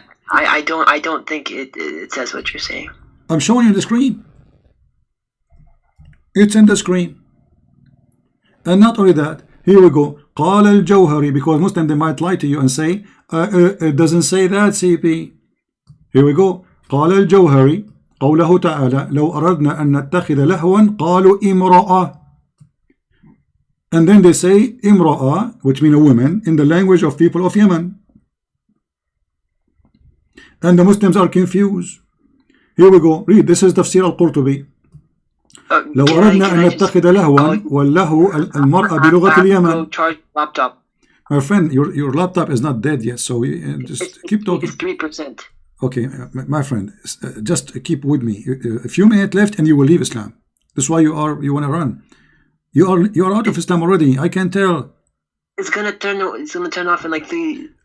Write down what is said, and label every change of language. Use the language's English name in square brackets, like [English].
[English] I don't think it says what you're saying. I'm showing you the screen. It's in the screen. And not only that, here we go. [Arabic] قال الجوهري, [English] because Muslim, they might lie to you and say it doesn't say that, CP. Here we go. [Arabic] قال الجوهري قوله تعالى لو أردنا أن نتخذ لهوا قالوا امرأة. [English] And then they say imra'a, which means a woman, in the language of people of Yemen. And the Muslims are confused. Here we go. Read. This is Tafsir al-Qurtubi. [Arabic] لو أردنا أن نتخذ لهوا واللهو المرأة بلغة اليمن. [English] Charge laptop. My friend, your laptop is not dead yet, so just keep talking. It's 3%. Okay, my friend, just keep with me. A few minutes left, and you will leave Islam. That's why you want to run. You are out of Islam already. I can tell. It's gonna turn off in like 3.